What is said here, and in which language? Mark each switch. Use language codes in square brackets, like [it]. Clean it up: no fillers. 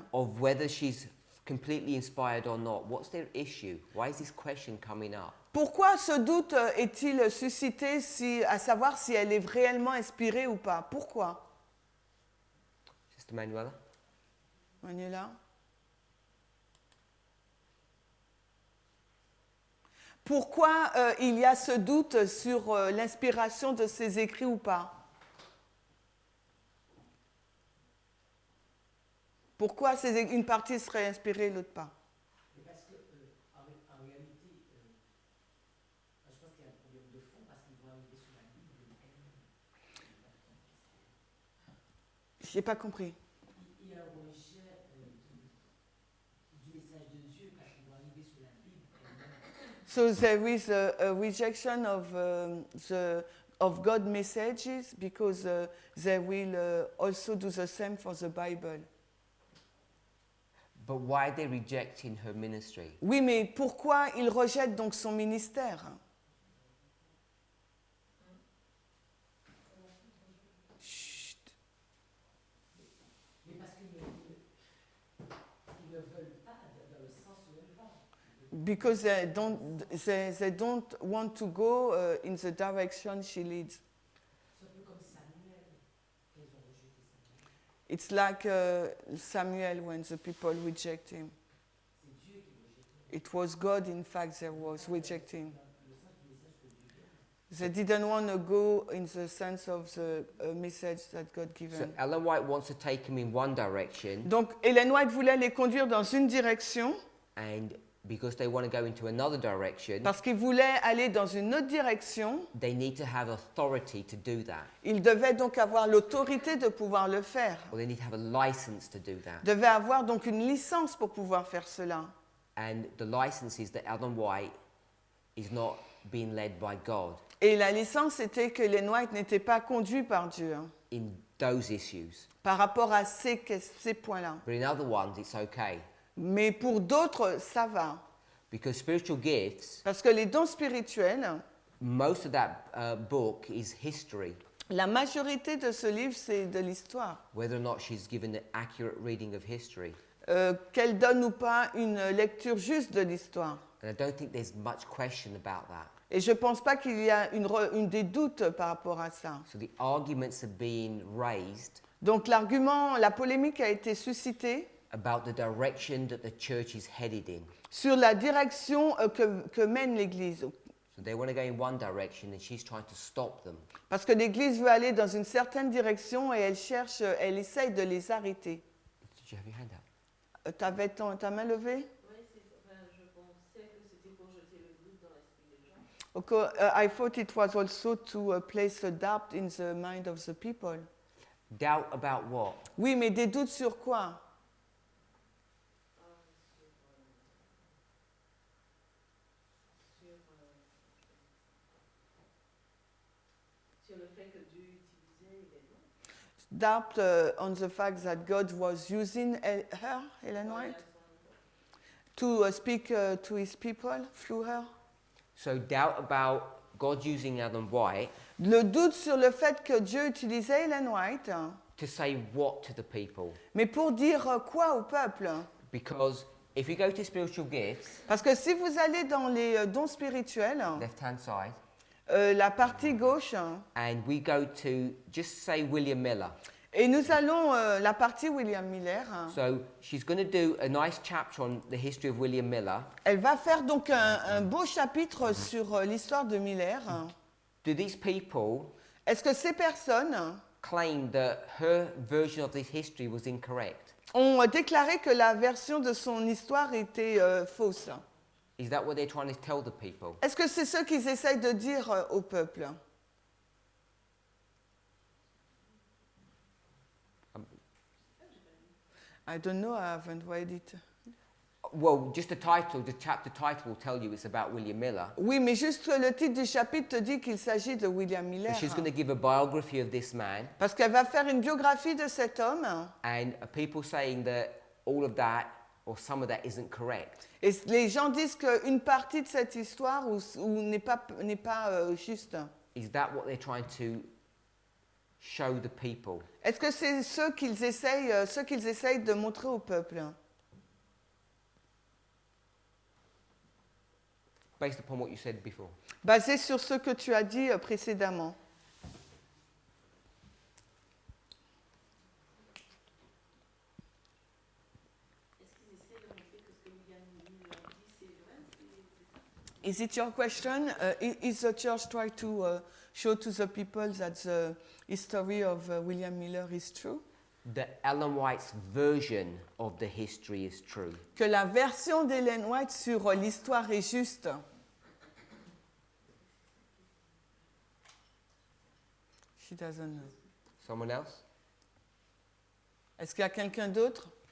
[en] of whether she's completely inspired or not? What's their issue? Why is this question coming up? [fr] Pourquoi ce doute est-il suscité à savoir si elle est réellement inspirée ou pas? Pourquoi? [en] Sister Manuela? Manuela? [fr] Pourquoi il y a ce doute sur l'inspiration de ses écrits ou pas? Pourquoi une partie serait inspirée et l'autre pas? Mais parce que, en réalité, je pense qu'il y a un problème de fond parce qu'ils vont arriver sur la Bible elle-même. Je n'ai pas compris. Il y a un rejet du message de Dieu parce qu'ils vont arriver sur la Bible elle-même. [en] So there is a rejection of God's messages because they will also do the same for the Bible. But why are they rejecting her ministry? [fr] Oui, mais pourquoi ils rejettent donc son ministère? Chut. Mais parce qu'ils ne veulent pas dans le sens où elle va. [en] Because they don't want to go in the direction she leads. [fr] C'est un peu comme Samuel, qu'ils ont rejeté Samuel. [en] It's like Samuel when the people reject him. [fr] C'est Dieu qui rejette. [en] It was God, in fact, that was rejecting. [fr] Le sens du message que Dieu donne. [en] They didn't want to go in the sense of the message that God So given. Ellen White wants to take him in one direction, [fr] Donc, Ellen White voulait les conduire dans une direction [en] and because they want to go into another direction, [fr] parce qu'il voulait aller dans une autre direction. [en] they need to have authority to do that, [fr] Il devait donc avoir l'autorité de pouvoir le faire. [en] or they need to have a license to do that. [fr] Devait avoir donc une licence pour pouvoir faire cela. [en] And the license is that Ellen White is not being led by God [fr] Et la licence était que Ellen White n'était pas conduit par Dieu [en] in those issues. [fr] par rapport à ces points-là. [en] But in other ones, it's okay. [fr] Mais pour d'autres, ça va. [en] Because spiritual gifts, [fr] Parce que les dons spirituels, [en] most of that book is history, [fr] la majorité de ce livre, c'est de l'histoire. [en] whether or not she's given an accurate reading of history. [fr] Qu'elle donne ou pas une lecture juste de l'histoire. [en] And I don't think there's much question about that. [fr] Et je ne pense pas qu'il y a une des doutes par rapport à ça. [en] So the arguments are being raised [fr] Donc l'argument, la polémique a été suscitée [en] about the direction that the church is headed in. [fr] sur la direction que mène l'Église. [en] So they want to go in one direction and she's trying to stop them. [fr] Parce que l'Église veut aller dans une certaine direction et elle essaye de les arrêter. [en] Did you have your hand up? [fr] Tu avais ta main levée? Oui, je pensais que c'était pour jeter le [en] Okay, I thought it was also to place a doubt in the mind of the people. Doubt about what? [fr] Oui, mais des doutes sur quoi? Sur le fait que Dieu utilisait les noms. [en] Doubt on the fact that God was using her, Ellen White, to speak to his people through her. So doubt about God using Ellen White [fr] Le doute sur le fait que Dieu utilisait Ellen White, [en] to say what to the people? [fr] mais pour dire quoi au peuple? [en] Because if you go to spiritual gifts, [fr] Parce que si vous allez dans les dons spirituels, [en] left-hand side, [fr] la partie gauche, [en] and we go to just say William Miller. [fr] et nous allons la partie William Miller. [en] So she's going to do a nice chapter on the history of William Miller. [fr] Elle va faire donc un beau chapitre sur l'histoire de Miller. [en] Do these people [fr] Est-ce que ces personnes [en] claim that her version of this history was incorrect? [fr] ont déclaré que la version de son histoire était fausse? [en] Is that what they're trying to tell the people? [fr] Est-ce que c'est ce qu'ils essayent de dire au peuple? [en] I don't know, I haven't read it. Well, just the title, the chapter title will tell you it's about William Miller. [fr] Oui, mais juste le titre du chapitre te dit qu'il s'agit de William Miller. [en] So she's going to give a biography of this man, [fr] Parce qu'elle va faire une biographie de cet homme. [en] and people saying that all of that or some of that isn't correct. [fr] Et les gens disent qu'une partie de cette histoire n'est pas juste. [en] Is that what they're trying to show the people? [fr] Est-ce que c'est ce qu'ils essayent de montrer au peuple? [en] Based upon what you said before. [fr] Basé sur ce que tu as dit précédemment. Est-ce qu'ils essaient de montrer que ce que William Miller dit, c'est vrai, c'est ça? [en] Is it your question? Is the church trying to show to the people that the history of William Miller is true? That Ellen White's version of the history is true. [fr] Que la version d'Ellen White sur l'histoire est juste? [en] She doesn't know. Someone else? [fr] Est-ce qu'il y a quelqu'un d'autre?